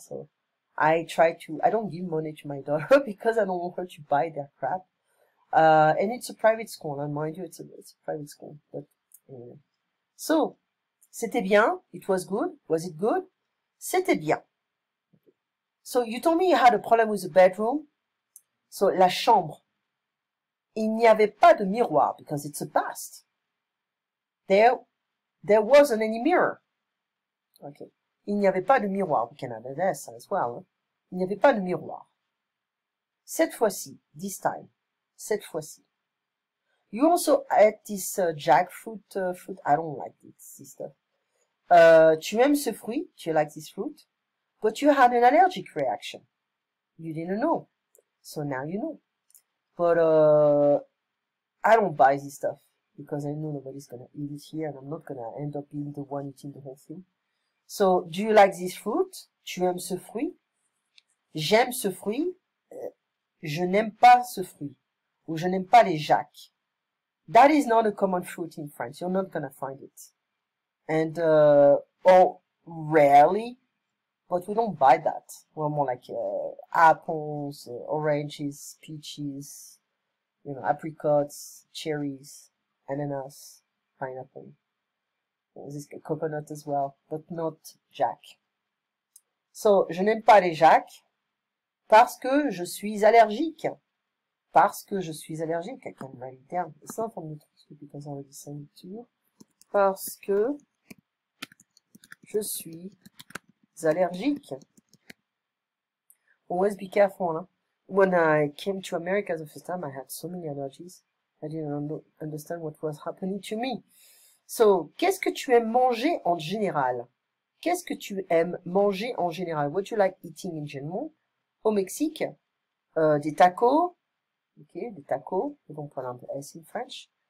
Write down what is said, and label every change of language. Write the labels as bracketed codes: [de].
[en] So I don't give money to my daughter because I don't want her to buy their crap. And it's a private school, and mind you, it's a private school, but anyway. So, [fr] c'était bien. [en] It was good. Was it good? [fr] C'était bien. [en] So, you told me you had a problem with the bedroom. [fr] So, la chambre. Il n'y avait pas de miroir [en] because it's a past. There wasn't any mirror. Okay. [fr] Il n'y avait pas de miroir. [en] We can add an S as well. [fr] Hein? Il n'y avait pas de miroir. Cette fois-ci, [en] this time. [fr] Cette fois-ci. [en] You also ate this jackfruit fruit. I don't like this stuff. [fr] Tu aimes ce fruit? [en] Do you like this fruit? But you had an allergic reaction. You didn't know. So now you know. But I don't buy this stuff because I know nobody's gonna eat it here and I'm not gonna end up being the one eating the whole thing. So, do you like this fruit? [fr] Tu aimes ce fruit? J'aime ce fruit. Je n'aime pas ce fruit. Ou je n'aime pas les jacques. [en] That is not a common fruit in France. You're not gonna find it. And, or rarely, but we don't buy that. We're more like, apples, oranges, peaches, apricots, cherries, ananas, pineapple. There's coconut as well, but not jack. [fr] So, je n'aime pas les jacques parce que je suis allergique. Parce que je suis allergique. [en] I can write it down. It's not on the transcript because I already sent it to you. [fr] Parce que je suis allergique. [en] Always be careful, huh? When I came to America the first time, I had so many allergies. I didn't understand what was happening to me. [fr] So, qu'est-ce que tu aimes manger en général? Qu'est-ce que tu aimes manger en général? [en] What do you like eating in general? [fr] Au Mexique, des tacos. [en] Okay, [fr] des tacos. [en] We don't pronounce the S in French.